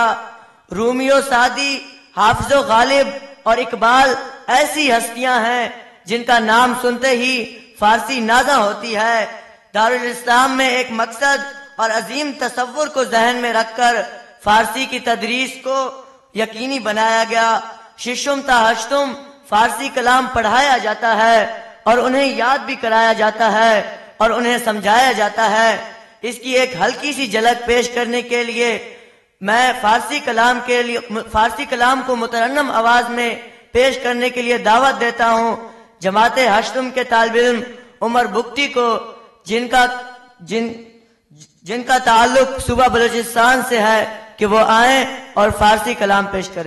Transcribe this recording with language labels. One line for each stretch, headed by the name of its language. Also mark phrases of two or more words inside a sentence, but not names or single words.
Urdu: رومی و سعدی، حافظ و غالب اور اقبال ایسی ہستیاں ہیں جن کا نام سنتے ہی فارسی نازا ہوتی ہے۔ دارالاسلام میں ایک مقصد اور عظیم تصور کو ذہن میں رکھ کر فارسی کی تدریس کو یقینی بنایا گیا۔ ششم تا ہشتم فارسی کلام پڑھایا جاتا ہے اور انہیں یاد بھی کرایا جاتا ہے اور انہیں سمجھایا جاتا ہے۔ اس کی ایک ہلکی سی جھلک پیش کرنے کے لیے میں فارسی کلام کو مترنم آواز میں پیش کرنے کے لیے دعوت دیتا ہوں جماعت ہشتم کے طالب علم عمر بگٹی کو، جن کا تعلق صوبہ بلوچستان سے ہے کہ وہ آئیں اور فارسی کلام پیش کریں۔